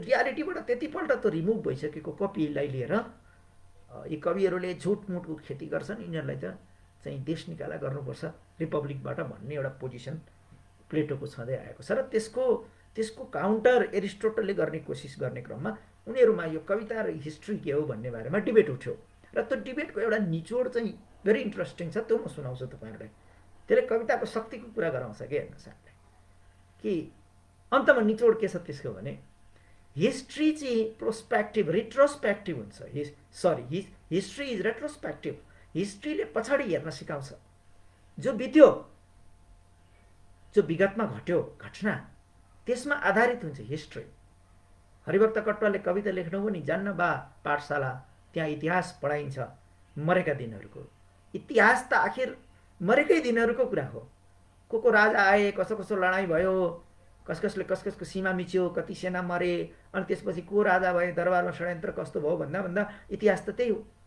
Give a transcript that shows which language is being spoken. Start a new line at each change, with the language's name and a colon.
Nepali: रियालिटीबाट त्यतिपल्ट त रिमुभ भइसकेको कपीलाई लिएर यी कविहरूले झुटमुटको खेती गर्छन्, यिनीहरूलाई त चाहिँ देश निकाला गर्नुपर्छ रिपब्लिकबाट भन्ने एउटा पोजिसन प्लेटोको छँदै आएको छ। र त्यसको काउन्टर एरिस्टोटलले गर्ने कोसिस गर्ने क्रममा उनीहरूमा यो कविता र हिस्ट्री के हो भन्ने बारेमा डिबेट उठ्यो। र त्यो डिबेटको एउटा निचोड चाहिँ भेरी इन्ट्रेस्टिङ छ, त्यो म सुनाउँछु तपाईँहरूलाई। त्यसले कविताको शक्तिको कुरा गराउँछ कि हेर्नुहोस् हामीलाई, कि अन्तमा निचोड के छ त्यसको भने हिस्ट्री चाहिँ प्रोस्पेक्टिभ रिट्रोस्पेक्टिभ हुन्छ।
English: History is retrospective.
Nepali: हिस्ट्रीले पछाडि हेर्न सिकाउँछ। जो बित्यो, जो विगतमा घट्यो घटना, त्यसमा आधारित हुन्छ हिस्ट्री। हरिभक्त कटुवालले कविता लेख्नु पनि जान्न बा पाठशाला, त्यहाँ इतिहास पढाइन्छ मरेका दिनहरूको। इतिहास त आखिर मरेकै दिनहरूको कुरा हो। को राजा आए, कसो कसो लडाइँ भयो, कसले कसको सीमा मिच्यो, कति सेना मरे, अनि त्यसपछि को राजा भए, दरबारमा षड्यन्त्र कस्तो भयो भन्दा भन्दा इतिहास त त्यही हो।